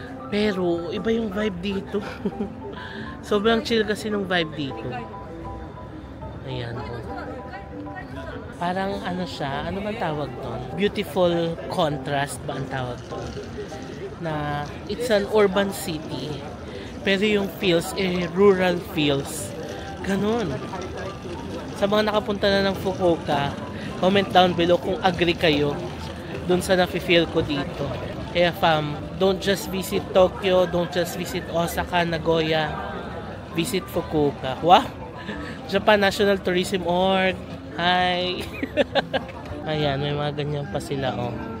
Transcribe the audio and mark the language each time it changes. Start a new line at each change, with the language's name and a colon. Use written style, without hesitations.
Filipino: Pero, iba yung vibe dito. Sobrang chill kasi nung vibe dito. Ayan, oh. Parang ano siya, ano bang tawag doon?
English: Beautiful contrast
Filipino: ba ang tawag doon?
English: Na it's an urban city, pero yung feels, rural feels.
Filipino: Ganon. Sa mga nakapunta na ng Fukuoka,
English: comment down below
Filipino: kung agree kayo dun sa nafe-feel ko dito.
English: Kaya fam, don't just visit Tokyo, don't just visit Osaka, Nagoya, visit Fukuoka. Wow! Japan National Tourism Org. Hi!
Filipino: Ayan, may mga ganyan pa sila, oh.